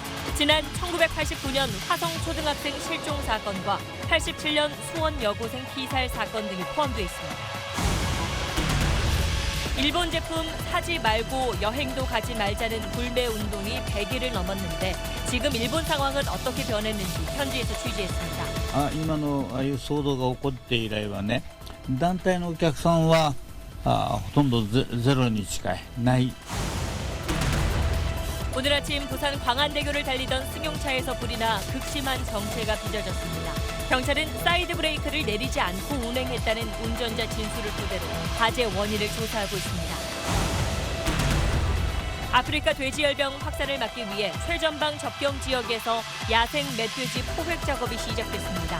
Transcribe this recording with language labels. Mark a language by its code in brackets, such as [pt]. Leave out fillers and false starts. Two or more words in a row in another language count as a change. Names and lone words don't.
[ko] 지난 1989년 화성 초등학생 실종 사건과 87년 수원 여고생 피살 사건 등이 포함되어 있습니다. 일본 제품 사지 말고 여행도 가지 말자는 불매 운동이 100일을 넘었는데 지금 일본 상황은 어떻게 변했는지 현지에서 취재했습니다. [ja] 今のああいう騒動が起こって以来はね、団体のお客さんはほとんどゼロに近いない。 [ko] 오늘 아침 부산 광안대교를 달리던 승용차에서 불이 나 극심한 정체가 빚어졌습니다. 경찰은 사이드 브레이크를 내리지 않고 운행했다는 운전자 진술을 토대로 화재 원인을 조사하고 있습니다. 아프리카 돼지열병 확산을 막기 위해 최전방 접경 지역에서 야생 멧돼지 포획 작업이 시작됐습니다.